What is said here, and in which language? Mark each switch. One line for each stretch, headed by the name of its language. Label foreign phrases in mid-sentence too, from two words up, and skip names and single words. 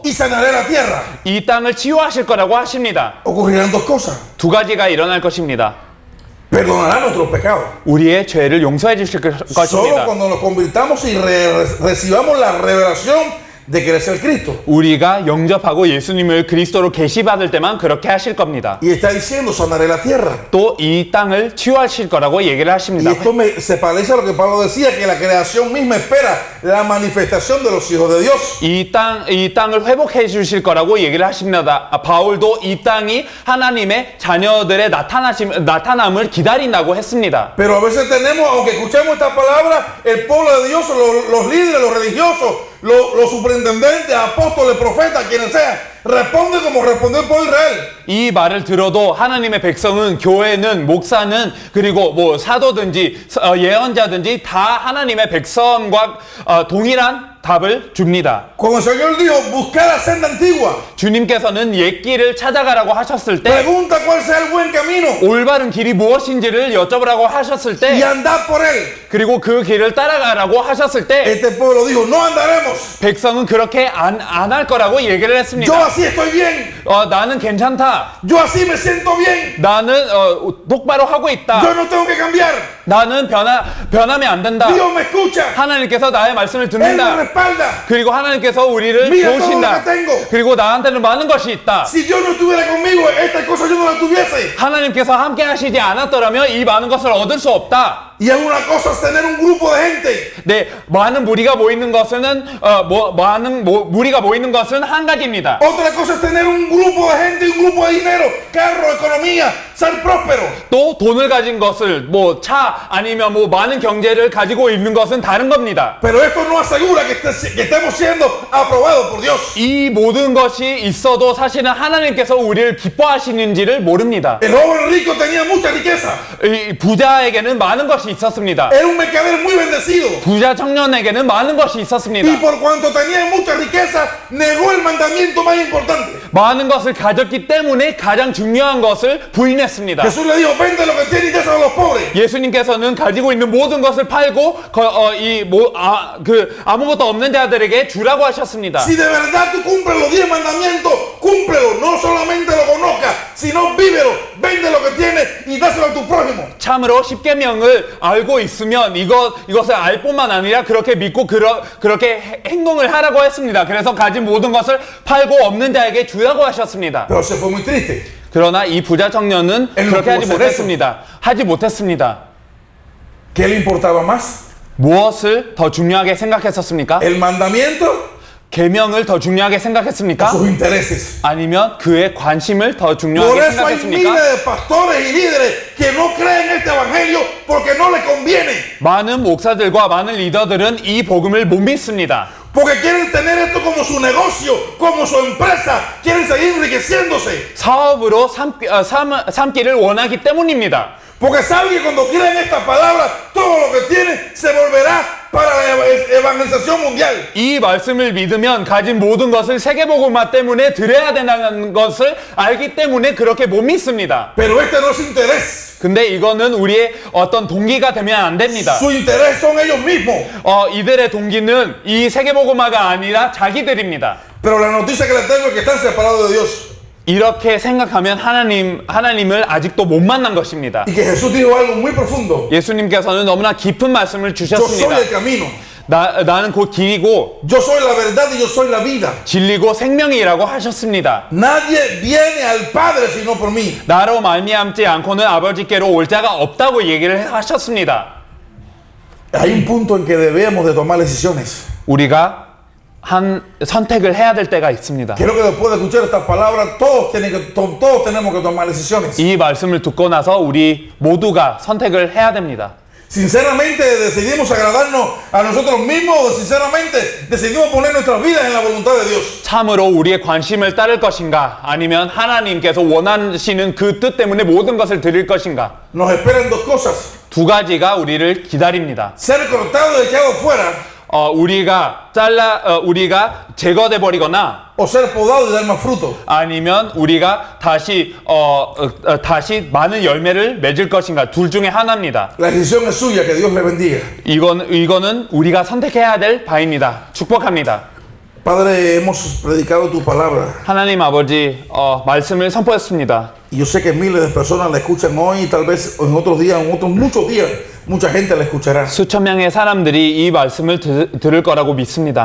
Spanish: y sanaré la tierra.
Korean: 이 땅을 치유하실 거라고 하십니다.
Spanish: ocurrirán dos cosas.
Korean: 두 가지가 일어날 것입니다.
Spanish: perdonará nuestros pecados.
Korean: 우리의 죄를 용서해 주실
Spanish: Solo
Korean: 것입니다.
Spanish: cuando nos convirtamos y recibamos la revelación de que eres el Cristo.
Korean: 우리가 영접하고 예수님을 그리스도로 계시받을 때만 그렇게 하실 겁니다.
Spanish: Y está diciendo, sanaré la tierra.
Korean: 또 이 땅을 치유하실 거라고 얘기를
Spanish: Y
Korean: 하십니다.
Spanish: esto se parece a lo que Pablo decía, que la creación misma espera la manifestación de los hijos de Dios.
Korean: 이 땅을 회복해 주실 거라고 얘기를 하십니다. 바울도 이 땅이 하나님의 자녀들의 나타남을 기다린다고 했습니다.
Spanish: Pero a veces tenemos, aunque escuchemos esta palabra, el pueblo de Dios, los líderes, los religiosos, los superintendentes, apóstoles, profetas, quienes sean, responden como respondió el pueblo de Israel.
Korean: 이 말을 들어도 하나님의 백성은, 교회는, 목사는, 그리고 뭐 사도든지 예언자든지 다 하나님의 백성과 동일한 답을 줍니다.
Spanish: Cuando el Señor dijo, buscar la senda antigua,
Korean: 주님께서는 옛길을 찾아가라고 하셨을 때,
Spanish: pregunta cuál sea el buen camino
Korean: 올바른 길이 무엇인지를 여쭤보라고 하셨을
Spanish: y
Korean: 때,
Spanish: andad por él.
Korean: 그리고 그 길을 따라가라고 하셨을 때,
Spanish: Este pueblo dijo, no andaremos.
Korean: 백성은 그렇게 안 할 거라고 얘기를
Spanish: Yo
Korean: 했습니다.
Spanish: así estoy bien.
Korean: 나는 괜찮다.
Spanish: Yo así me siento bien.
Korean: 나는 똑바로 하고 있다.
Spanish: Yo no tengo que cambiar.
Korean: 나는 변하면 안 된다.
Spanish: Dios me escucha.
Korean: 하나님께서 나의 말씀을
Spanish: Él me
Korean: 듣는다.
Spanish: respalda.
Korean: 그리고 하나님께서 우리를
Spanish: Mira todo lo
Korean: 도우신다.
Spanish: que tengo.
Korean: 그리고 나한테는 많은 것이 있다.
Spanish: Si Dios no estuviera conmigo, esta cosa yo no la tuviese.
Korean: 하나님께서 함께 하시지 않았더라면 이 많은 것을 얻을 수 없다.
Spanish: Y es una cosa es tener un grupo de gente.
Korean: 네, 많은 무리가 모이는 것은 무리가 모이는 것은 한 가지입니다.
Spanish: Otra cosa es tener un grupo de gente, un grupo de dinero, carro, economía, ser próspero.
Korean: 또 돈을 가진 것을 뭐 차 아니면 뭐 많은 경제를 가지고 있는 것은 다른 겁니다.
Spanish: Pero esto no asegura que estemos siendo aprobados por Dios.
Korean: 이 모든 것이 있어도 사실은 하나님께서 우리를 기뻐하시는지를 모릅니다.
Spanish: El joven rico tenía mucha riqueza.
Korean: 이 부자에게는 많은 것이 있었습니다.
Spanish: Era un mercader muy bendecido.
Korean: 부자 청년에게는 많은 것이 있었습니다.
Spanish: Y por cuanto tenía mucha riqueza, negó el mandamiento más importante.
Korean: 많은 것을 가졌기 때문에 가장 중요한 것을 부인했습니다.
Spanish: Jesús le dijo, vende lo que tienes y dáselo a los pobres.
Korean: 예수님께서는 가지고 있는 모든 것을 팔고 아무것도 없는 자들에게 주라고 하셨습니다.
Spanish: Si de verdad tú cumples los 10 mandamientos, cúmplelo. No solamente lo conozcas, sino vívelo. Vende lo que tienes y dáselo a tu prójimo.
Korean: 참으로 십계명을 알고 있으면 이것을 알 뿐만 아니라 그렇게 믿고 그렇게 행동을 하라고 했습니다. 그래서 가진 모든 것을 팔고 없는 자에게 주라고 하셨습니다.
Spanish: Pero se fue muy triste.
Korean: 그러나 이 부자 청년은 그렇게 하지 못했습니다.
Spanish: ¿Qué le importaba más?
Korean: 무엇을 더 중요하게 생각했었습니까?
Spanish: ¿El mandamiento
Korean: 계명을 더 중요하게
Spanish: o
Korean: 생각했습니까?
Spanish: sus intereses?
Korean: 아니면 그의 관심을 더
Spanish: Por
Korean: 중요하게
Spanish: eso hay miles
Korean: 생각했습니까?
Spanish: de pastores y líderes que no creen este evangelio porque no les conviene.
Korean: 많은 목사들과 많은 리더들은 이 복음을 못 믿습니다.
Spanish: Porque quieren tener esto como su negocio, como su empresa. Quieren seguir enriqueciéndose.
Korean: 사업으로 삼기를 원하기 때문입니다.
Spanish: Porque saben que cuando crean esta palabra, todo lo que tienen se volverá para la evangelización mundial.
Korean: 이 말씀을 믿으면 가진 모든 것을 세계복음화 때문에 드려야 된다는 것을 알기 때문에 그렇게 못 믿습니다.
Spanish: Pero este no es su interés.
Korean: 근데 이거는 우리의 어떤 동기가 되면 안 됩니다.
Spanish: Su interés son ellos mismos.
Korean: 이들의 동기는 이 세계복음화가 아니라 자기들입니다.
Spanish: Pero la noticia que les tengo es que están separados de Dios.
Korean: 이렇게 생각하면 하나님을 아직도 못 만난 것입니다.
Spanish: Y que Jesús dijo algo muy profundo.
Korean: 예수님께서는 너무나 깊은 말씀을
Spanish: Yo soy
Korean: 주셨습니다.
Spanish: el camino.
Korean: 나는 곧 길이고
Spanish: Yo soy la verdad y yo soy la vida.
Korean: 진리고 생명이라고 하셨습니다.
Spanish: Nadie viene al Padre sino por mí.
Korean: 나로 말미암지 않고는 아버지께로 올 자가 없다고 얘기를 하셨습니다.
Spanish: Hay un punto en que debemos de tomar decisiones.
Korean: 우리가 한 선택을 해야 될 때가 있습니다.
Spanish: Quiero que después de escuchar estas palabras todos tenemos que tomar decisiones.
Korean: 이 말씀을 듣고 나서 우리 모두가 선택을 해야 됩니다.
Spanish: Sinceramente decidimos agradarnos a nosotros mismos o sinceramente decidimos poner nuestras vidas en la voluntad de Dios.
Korean: 참으로 우리의 관심을 따를 것인가 아니면 하나님께서 원하시는 그 뜻 때문에 모든 것을 드릴 것인가.
Spanish: Nos esperan dos cosas.
Korean: 두 가지가 우리를 기다립니다.
Spanish: Ser cortado y echado fuera
Korean: 우리가 제거돼 버리거나
Spanish: o ser podado y dar más fruto.
Korean: 아니면 우리가 다시 많은 열매를 맺을 것인가. 둘 중에 하나입니다.
Spanish: La decisión es suya, que Dios le bendiga.
Korean: 이거는 우리가 선택해야 될 바입니다. 축복합니다.
Spanish: Padre, hemos predicado tu palabra.
Korean: 하나님 아버지, 말씀을 선포했습니다.
Spanish: Y yo sé que miles de personas la escuchan hoy y tal vez en otros días, en otros muchos días, mucha gente la escuchará.
Korean: 수천 명의 사람들이 이 말씀을 들을 거라고 믿습니다.